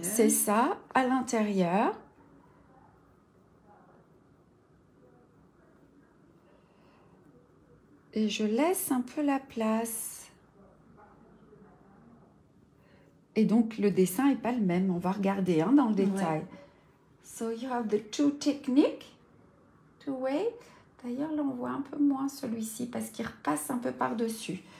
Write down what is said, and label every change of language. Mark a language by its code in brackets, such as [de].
[fr] C'est ça, à l'intérieur. Et je laisse un peu la place. Et donc, le dessin n'est pas le même. On va regarder hein, dans le détail. [en] So, you have the two techniques. Two way. [fr] D'ailleurs, là, on voit un peu moins celui-ci parce qu'il repasse un peu par-dessus.